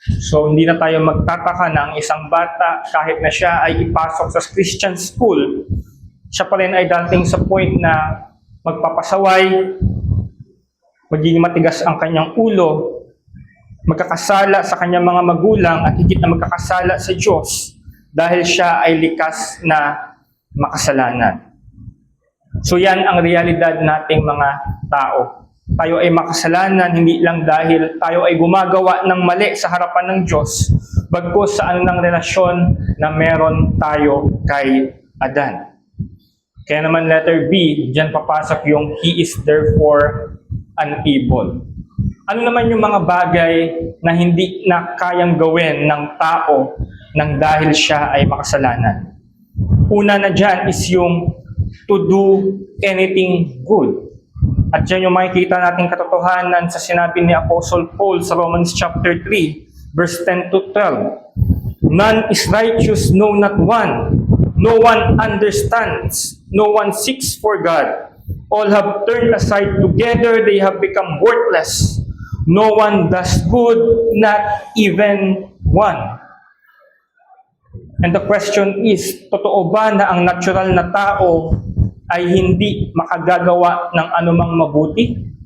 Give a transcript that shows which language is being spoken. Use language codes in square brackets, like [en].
[tl] So hindi na tayo magtataka na ang isang bata, kahit na siya ay ipasok sa Christian school, siya pa rin ay dating sa point na magpapasaway, magiging matigas ang kanyang ulo, magkakasala sa kanyang mga magulang at higit na magkakasala sa Diyos dahil siya ay likas na makasalanan. So yan ang realidad nating mga tao. Tayo ay makasalanan hindi lang dahil tayo ay gumagawa ng mali sa harapan ng Diyos, bagkus sa anong relasyon na meron tayo kay Adan. Kaya naman letter B, diyan papasok yung [en] he is therefore unable. [tl] Ano naman yung mga bagay na hindi na kayang gawin ng tao nang dahil siya ay makasalanan? Una na dyan is yung [en] to do anything good. [tl] At yan yung makikita nating katotohanan sa sinabi ni Apostle Paul sa Romans chapter 3, verse 10 to 12. [en] None is righteous, no, not one. No one understands. No one seeks for God. All have turned aside. Together they have become worthless. No one does good, not even one. And the question is, [tl] totoo ba na ang natural na tao ay hindi makagagawa ng anumang mabuti?